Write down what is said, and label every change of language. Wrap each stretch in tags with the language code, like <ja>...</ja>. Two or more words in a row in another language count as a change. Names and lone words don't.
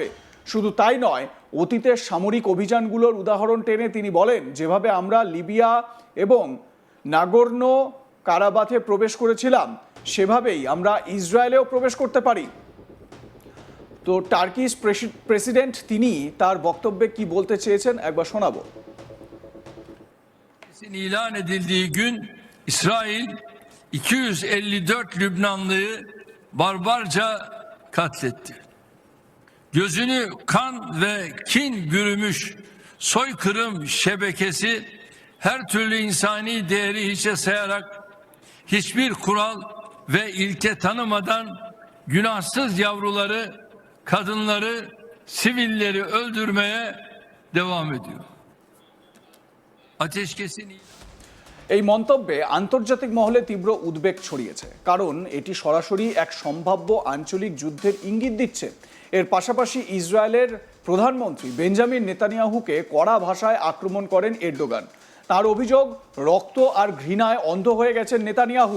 <bn>শুধু তাই নয়, অতীতের সামরিক অভিযানগুলোর উদাহরণ টেনে তিনি বলেন, যেভাবে আমরা লিবিয়া এবং নাগোর্নো কারাবাথে প্রবেশ করেছিলাম সেভাবেই আমরা ইসরায়েলেও প্রবেশ করতে পারি। তো</bn> <en>Turkish president</en> <bn>তিনি তার বক্তব্যে কি বলতে চেয়েছেন একবার শোনাবো।</bn> <tr>İlan edildiği gün İsrail 254 Lübnanlıyı barbarca katletti. Gözünü kan ve kin bürümüş soykırım şebekesi her türlü insani değeri hiçe sayarak hiçbir kural ve ilke tanımadan günahsız yavruları, kadınları, sivilleri öldürmeye devam ediyor. Ateşkesin</tr> <bn>এই মন্তব্যে আন্তর্জাতিক মহলে তীব্র উদ্বেগ ছড়িয়েছে, কারণ এটি সরাসরি এক সম্ভাব্য আঞ্চলিক যুদ্ধের ইঙ্গিত দিচ্ছে। এর পাশাপাশি ইসরায়েলের প্রধানমন্ত্রী বেঞ্জামিন নেতানিয়াহুকে কড়া ভাষায় আক্রমণ করেন এরদোগান। তার অভিযোগ, রক্ত আর ঘৃণায় অন্ধ হয়ে গেছেন নেতানিয়াহু।</bn>